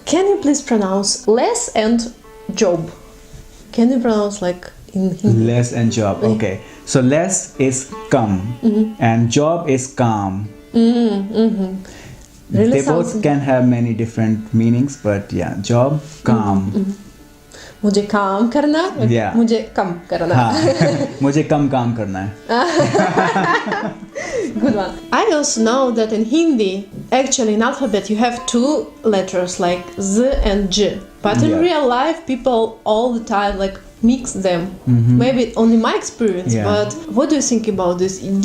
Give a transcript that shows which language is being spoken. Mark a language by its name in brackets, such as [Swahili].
[English] can you please pronounce less and job? Can you pronounce like in Hindi? Less and job. Okay. So less is come and job is calm. Really they both can have many different meanings, but yeah, job, calm. [Hindi] मुझे काम करना है, मुझे कम करना है. मुझे कम काम करना है. [English] Good one. I also know that in Hindi, actually in alphabet you have two letters like Z and J. But in real life, people all the time like mix them. Maybe only my experience. But what do you think about this?